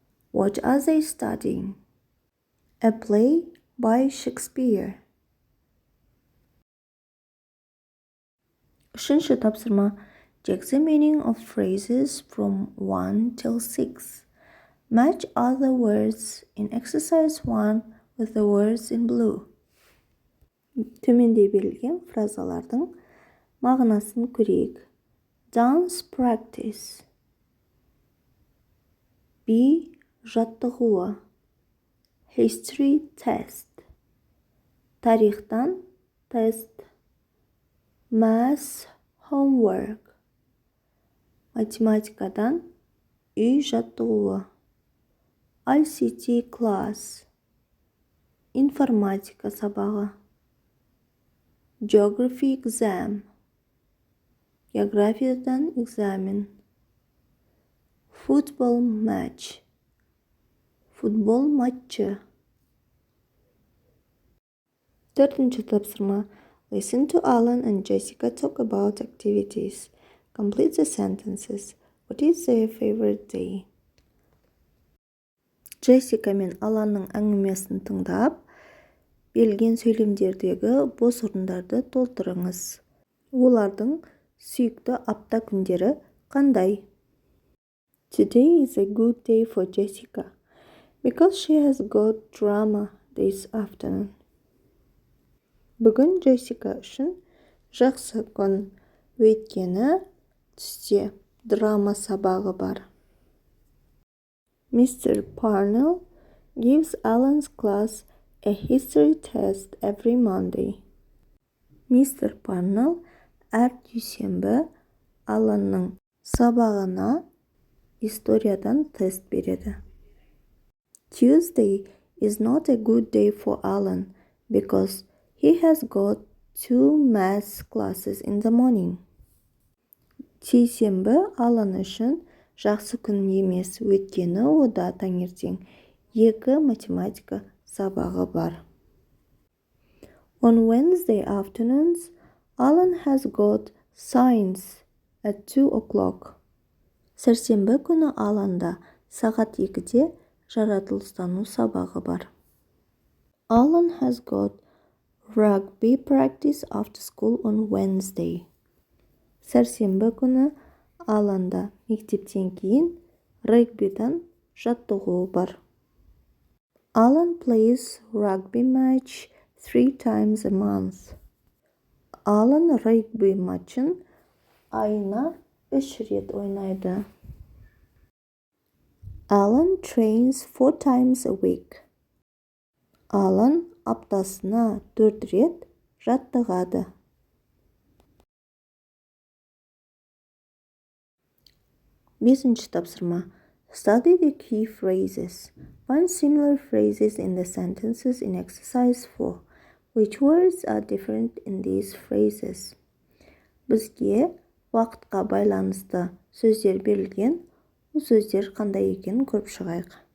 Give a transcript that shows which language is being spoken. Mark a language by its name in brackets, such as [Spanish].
[English] What are they studying? A play by Shakespeare. [Kazakh] Үшінші тапсырма. [English] Check the meaning of phrases from 1 till 6. Match other words in exercise 1 with the words in blue. [Kazakh] Төменде берілген фразалардың мағынасын көрейік. [English] Dance practice. [Kazakh] Би жаттығуы. [English] History test. [Kazakh] Тарихтан тест. [English] Math homework. [Kazakh] Математикадан үй жаттығуы. [English] ICT class. [Kazakh] Информатика сабағы. [English] Geography exam. [Kazakh] Географиядан экзамен. [English] Football match. [Kazakh] Футбол матчы. Төртінші тапсырма. [English] Listen to Alan and Jessica talk about activities. Complete the sentences. What is their favorite day? [Kazakh] Джессика мен Аланның әңгімесін тыңдап, берілген сөйлемдердегі бос орындарды толтырыңыз. Олардың сүйікті апта күндері қандай? [English] Today is a good day for Jessica because she has got drama this afternoon. [Kazakh] Бүгін Джессика үшін жақсы күн, өйткені түсте драма сабағы бар. [English] Mr. Parnell gives Alan's class a history test every Monday. Mr. [Kazakh] Parnell әр дүйсенбі Аланның сабағына историядан тест береді. [English] Tuesday is not a good day for Alan because he has got 2 math classes in the morning. [Kazakh] Сейсенбі Алан үшін жақсы күн емес, өйткені ода таңертең 2 математика сабағы бар. [English] On Wednesday afternoons, Alan has got science at 2 o'clock. [Kazakh] Сәрсенбі күні Аланда сағат 2-де жаратылыстану сабағы бар. [English] Alan has got rugby practice after school on Wednesday. [Kazakh] Сәрсенбі күні Аланда мектептен кейін регбидан жаттығуы бар. [English] Alan plays rugby match 3 times a month. [Kazakh] Alan регби матчын айына 3 рет ойнайды. [English] Alan trains 4 times a week. [Kazakh] Alan аптасына 4 рет жаттығады. Бесінші тапсырма. [English] Study the key phrases. Find similar phrases in the sentences in exercise 4. Which words are different in these phrases? [Kazakh] Бізге уақытқа байланысты сөздер берілген. Бұл сөздер қандай екенін көріп шығайық.